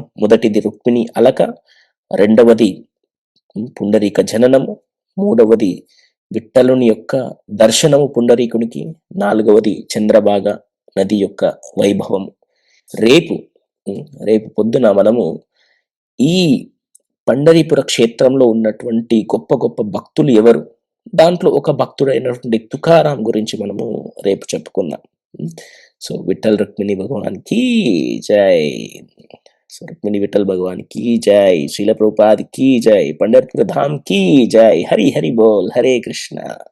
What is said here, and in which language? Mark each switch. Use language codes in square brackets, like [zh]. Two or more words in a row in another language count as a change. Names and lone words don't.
[te] మొదటిది రుక్మిణి అలక, రెండవది పుండరీక జననము, మూడవది విఠలుని యొక్క దర్శనము పుండరీకునికి, నాలుగవది చంద్రభాగ నది యొక్క వైభవము. రేపు పొద్దున మనము ఈ పండరీపుర క్షేత్రంలో ఉన్నటువంటి గొప్ప గొప్ప భక్తులు ఎవరు, దాంట్లో ఒక భక్తుడైనటువంటి తుకారాం గురించి మనము రేపు చెప్పుకుందాం. సో విఠల్ రుక్మిణి భగవాన్ [hi] की जय. [te] సో రుక్మిణి విఠల్ భగవాన్ [hi] की जय, [te] శ్రీల ప్రభుపాద్ [hi] की जय, [te] పండర్పుర ధామ్ [hi] की जय. [te] హరి హరి బోల్, హరే కృష్ణ.